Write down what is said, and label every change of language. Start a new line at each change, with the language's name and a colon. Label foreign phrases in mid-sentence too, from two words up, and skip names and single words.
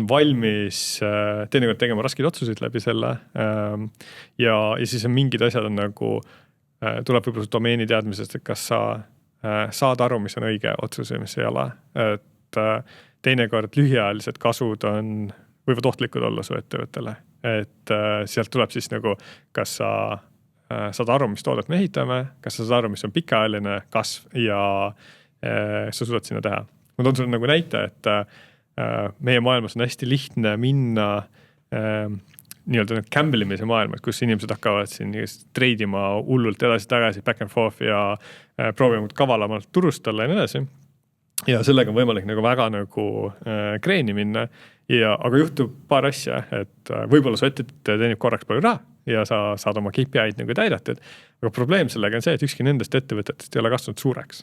Estonian: valmis teinekord tegema raskeid otsuseid läbi selle ja siis on mingid asjad on nagu, tuleb võib-olla domeeni teadmisest, et kas sa saad aru, mis on õige otsus ja mis ei ole, et teinekord lühiajalised kasud võivad ohtlikud olla su ettevõttele, et sealt tuleb siis nagu, kas sa saad aru, mis toodet me ehitame, kas sa saad aru, mis on pikaajaline kasv ja sa suudad sinna teha. Ma toon sulle nagu näite, et meie maailmas on hästi lihtne minna nii-öelda gamblemise maailmas, kus inimesed hakkavad siin treidima hullult edasi-tagasi,
English: back and forth
Estonian: ja proovima kavalamalt turustalla ja nii edasi. Ja sellega on võimalik nagu väga nagu kreeni minna, aga juhtub paar asja, et võib-olla su ettevõte teenib korraks palju raha ja sa saad oma KPI-d nagu täidatud, aga probleem sellega on see, et ükski nendest ettevõtetest ei ole kasvanud suureks.